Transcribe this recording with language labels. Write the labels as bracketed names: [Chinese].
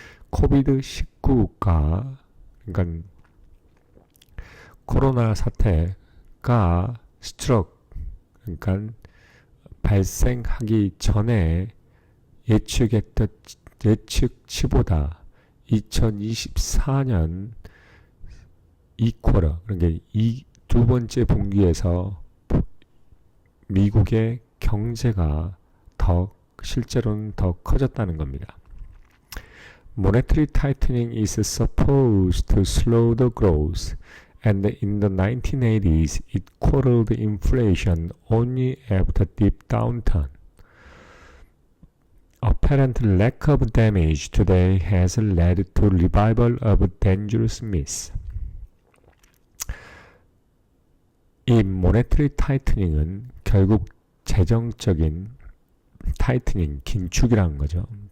[Korean] 코비드-19가 그러니까 코로나 사태가 그러니까 발생하기 전에 예측치보다 2024년 2쿼터 그러니까 두 번째 분기에서 미국의 경제가 실제로는 더 커졌다는 겁니다. [English] Monetary tightening is supposed to slow the growth, and in the 1980s it quelled inflation only after deep downturn. Apparent lack of damage today has led to revival of dangerous myths. [Korean] 이 monetary tightening은 결국 재정적인 타이트닝, 긴축이라는 거죠.